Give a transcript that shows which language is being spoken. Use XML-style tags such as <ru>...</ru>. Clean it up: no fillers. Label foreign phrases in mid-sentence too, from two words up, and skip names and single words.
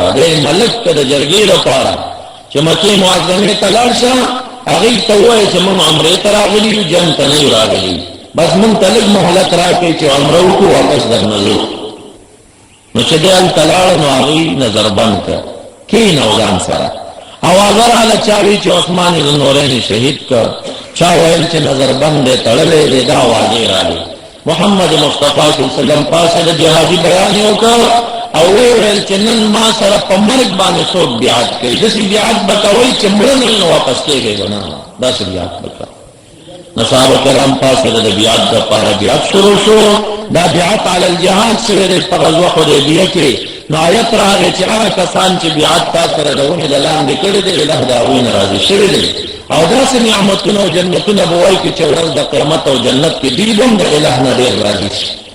<ps>دی ملک ته د جرګې دپاره چې مکې معظمې ته لاړ شه، هغوی ته ووایه چې موږ عمرې ته راغلي یو، جنګ ته نه یو راغلي، بس موږ ته لږ مهلت راکړئ چې عمره وکړو، واپس درنه ځو. نو چې دی هلته لاړه نو هغوی نظر بند کړه، کښېنه ځان سره. اوازه راغله چا وایي چې عثمان ذوالنورین شهید کړ، چا ویل چې نظر بند دی تړلی دی، دا اوازې راغلې. محمد مصطفی</ps> <ar>صلی اللہ علیہ وسلم</ar> <ps>پاسه د جهادي بیان وکړ او ویل چې نن ما سره په مرګ باندې څوک بیعت کوي داسې بیعت به کوئ چې مړه نه واپس کېږئ به نه داسې بیعت به کوئ نو صحابه کرام پاسه د بیعت دپاره بیعت شروع شو دا بیعت</ps> <ar>علی الجهاد</ar> <ps>شوی دی په غزوه حدیبیه کې نو آیت راغی چې هغه کسان چې بیعت تا سره د ونې د لاندې کړي دی الله د هغوی نه راضي شوي دی او داسې نعمتونه او جنتونه به وایي چې ورځ د قیامت او جنت کې دوی به هم د الله نه ډېر راضي شي</ps>